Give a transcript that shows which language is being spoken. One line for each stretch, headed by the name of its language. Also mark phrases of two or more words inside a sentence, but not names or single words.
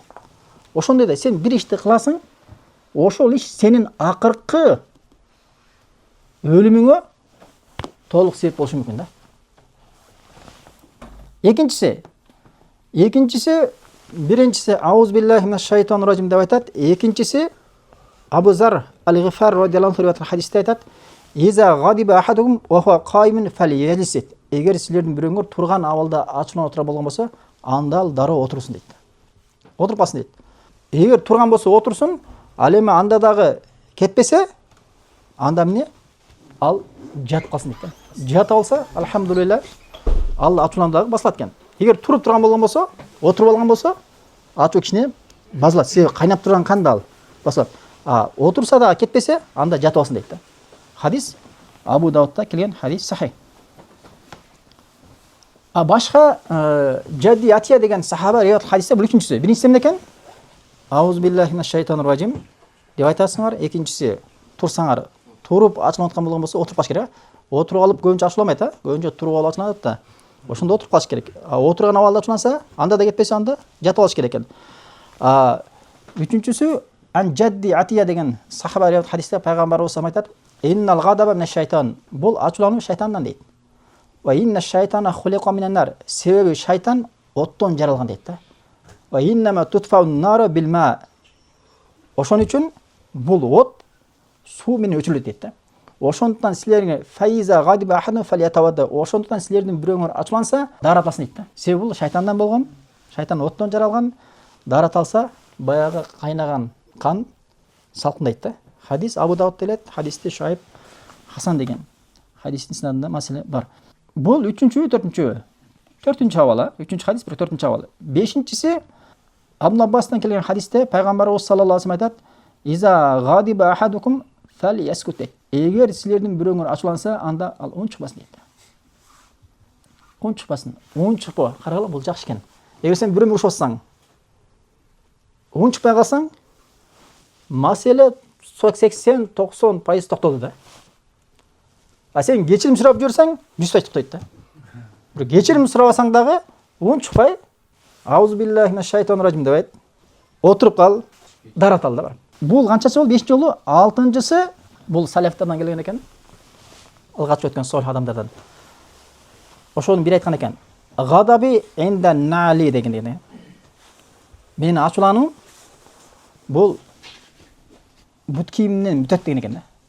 Kyrgyz: Ошондой да сен бир ишти кыласың, ошол иш сенин акыркы өлүмүңө толук себеп болушу мүмкүн да. Экинчиси биринчиси
Arabic: أعوذ بالله من الشيطان الرجيم
Kyrgyz: деп айтат. Экинчиси Абу Зар аль-Гифар
Arabic: رضي الله عنه
Kyrgyz: хадисте айтат:
Arabic: "إذا غضب أحدكم وهو قائم فليجلس."
Kyrgyz: Эгер силердин бирөөңөр турган абалда ачууланып отура болгон болсо, анда ал дароо отурсун дейт. Отуруп калсын дейт. Эгер турган болсо отурсун, ал эми анда дагы кетпесе, анда эмне? Ал жатып калсын дейт. Жатып алса, алхамдулилла, ал ачуулануу дагы басылат экен. Эгер туруп турган болгон болсо, отуруп алган болсо, ачуу кичине базылат. Себеби кайнап турган канды ал басылат. А отурса да кетпесе, анда жатып алсын дейт да. Хадис Абу Даудта келген хадис сахих. А башка Жадди Атия деген сахаба риwayat хадисте бул үчүнчүсү. Биринчиси эмне экен?
Arabic: أعوذ بالله من الشيطان الرجيم
Kyrgyz: деп айтасыңар. Экинчиси турсаңар, туруп ачылып аткан болгон болсо отуруп калыш керек. Отуруп алып көбүнчө ачыламайт, а? Көбүнчө туруп алып ачылат да. Ошондо отуруп калыш керек. Отурган абалда ачыланса, анда да кетпесе, анда жатып алыш керек экен. Үчүнчүсү Ан Жадди Атия деген сахаба риwayat хадисте пайгамбарыбыз айтат:
Arabic: "إن الغضب من الشيطان."
Kyrgyz: Бул ачуулануу шайтандан дейт.
Arabic: وإن الشيطان خلق من النار.
Kyrgyz: Себеби шайтан оттон жаралган дейт да.
Arabic: وإنما تطفأ النار بالماء.
Kyrgyz: Ошон үчүн бул от суу менен өчүрүлөт дейт да. Ошондуктан силерге
Arabic: فإذا غضب أحد فليتوضأ.
Kyrgyz: Ошондуктан силердин бирөөңөр ачуланса, дараталсын дейт да. Себеби бул шайтандан болгон, шайтан оттон жаралган. Дараталса, баягы кайнаган кан салкындайт да. Хадис Абу Даудда келет, хадисте Шуайб Хасан деген хадистин сынадында маселе бар. Бул 3-чү, 4-чү. 4-чү абалы, 3-чү хадис, 4-чү абалы. 5-чиси Абдулла Аббастан келген хадисте пайгамбарыбыз
Arabic: صلى الله عليه وسلم
Kyrgyz: айтат:
Arabic: "إذا غضب أحدكم فليسكت."
Kyrgyz: Эгер силердин бирөөңөр ачуланса, анда ал он чыкпасын дейт. Он чыкпасын. Он чыкпа. Карагыла, бул жакшы экен. Эгер сен бирөөңө урушуп атсаң, он чыкпай калсаң, маселе 80-90% токтолду да. А сен кечирим сурап жүрсөң, 100% токтойт да. Бир кечирим сурабасаң дагы, он чыкпай,
Arabic: أعوذ بالله من الشيطان الرجيم
Kyrgyz: деп айт. Отуруп кал, даратал да бар. Бул канчасы болду? 5-чи жолу, 6-чысы бул салафтардан келген экен. Алгач өткөн солих адамдардан. Ошону бир айткан экен.
Arabic: غضبي عند نعلي
Kyrgyz: деген экен. Мени ачуланым бул бут кийимден бүтөт деген экен да.